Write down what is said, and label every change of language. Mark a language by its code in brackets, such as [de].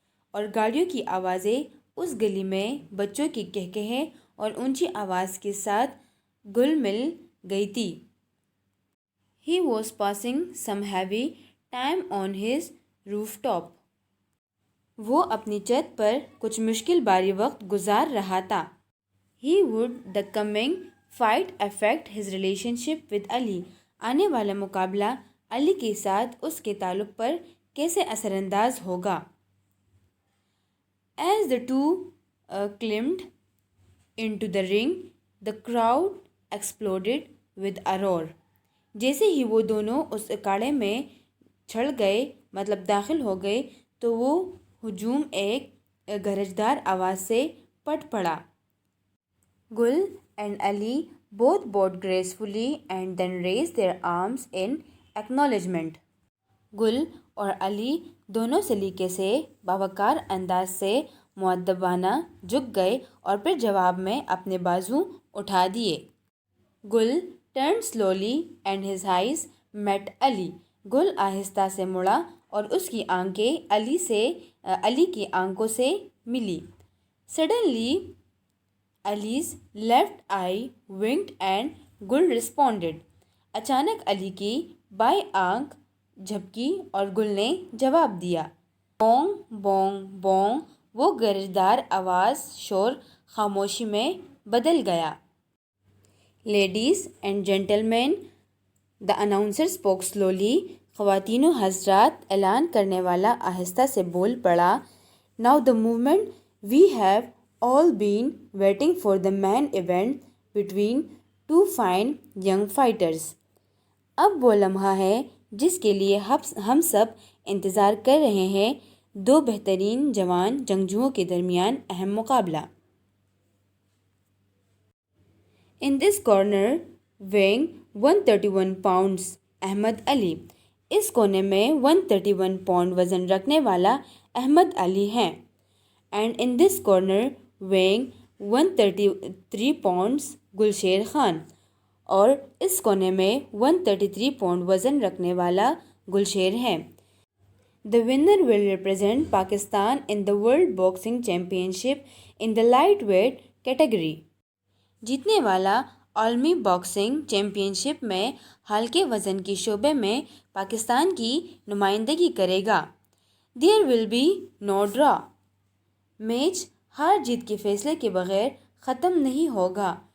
[ur] اور گاڑیوں کی آوازیں اس گلی میں بچوں کی کہکہے اور اونچی آواز کے ساتھ گل مل گئی تھی. [en] He was passing some heavy time on his rooftop. [ur] وہ اپنی چھت پر کچھ مشکل باری وقت گزار رہا تھا. [en] He would the coming fight affect his relationship with Ali. [ur] آنے والا مقابلہ علی کے ساتھ اس کے تعلق پر کیسے اثر انداز ہوگا. [en] As the two climbed into the ring, the crowd exploded with a roar. [ur] جیسے ہی وہ دونوں اس اکھاڑے میں چڑھ گئے, مطلب داخل ہو گئے, تو وہ ہجوم ایک گرجدار آواز سے پھٹ پڑا. [en] Gul and Ali both bowed gracefully and then raised their arms in acknowledgement. [ur] گل اور علی دونوں سلیقے سے باوقار انداز سے مؤدبانہ جھک گئے اور پھر جواب میں اپنے بازو اٹھا دیے. [en] Gul turned slowly and his eyes met Ali. [ur] گل آہستہ سے مڑا اور اس کی آنکھیں علی کی آنکھوں سے ملی. [en] Suddenly Ali's left eye winked and Gul responded. [ur] اچانک علی کی بائیں آنکھ جھپکی اور گل نے جواب دیا. Boeing Boeing Boeing. وہ گرجدار آواز شور خاموشی میں بدل گیا. [en] Ladies and gentlemen, the announcer spoke slowly. [ur] خواتین و حضرات, اعلان کرنے والا آہستہ سے بول پڑا. [en] Now the moment we have all been waiting for the main event between two fine young fighters. [ur] اب وہ لمحہ ہے جس کے لیے ہم سب انتظار کر رہے ہیں, دو بہترین جوان جنگجوؤں کے درمیان اہم مقابلہ. [en] In this corner, weighing 131 pounds, Ahmed Ali. [ur] اس کونے میں 131 پاؤنڈ وزن رکھنے والا احمد علی ہیں. [en] And in this corner, weighing 133 pounds, Gulsher Khan. [ur] اور اس کونے میں 133 پاؤنڈ وزن رکھنے والا گلشیر ہیں. [en] The winner will represent Pakistan in the World Boxing Championship in the lightweight category. [ur] جیتنے والا عالمی باکسنگ چیمپئن شپ میں ہلکے وزن کے شعبے میں پاکستان کی نمائندگی کرے گا. [en] There will be no draw. [ur] Match ہار جیت کے فیصلے کے بغیر ختم نہیں ہوگا.